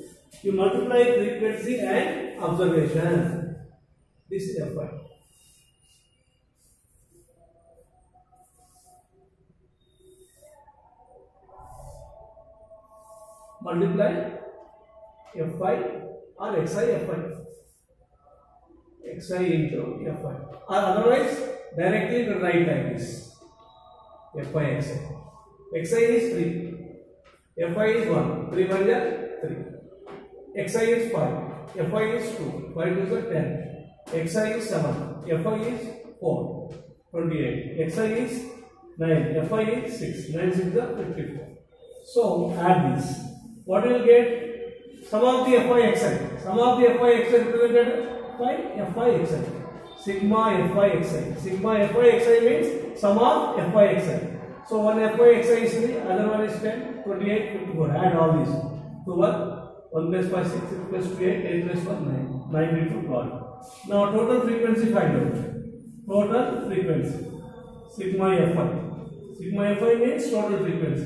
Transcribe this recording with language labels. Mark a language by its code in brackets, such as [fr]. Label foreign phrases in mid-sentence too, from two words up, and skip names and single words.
[en] You multiply frequency and observation. This is fi. Multiply fi or xi fi. Xi into fi. Or otherwise, directly you can write like this. Fi xi. Xi is 3. Fi is 1. 3 1 3. Xi is 5. Fi is 2. 5 is 10. Xi is 7. Fi is 4. 28. Xi is 9. Fi is 6. 9 6 is 54. So add this. What will get? Sum of the fi xi. Sum of the fi xi represented by fi xi. Sigma fi xi. Sigma fi xi means sum of fi xi. So one fi xi is 3, other one is 10, 28, 54. Add all these. So 1 plus 5 6 plus 2 8 8 plus 1 9. 9 into 12. Now total frequency find out. Total frequency. Sigma Fi. Sigma Fi means total frequency.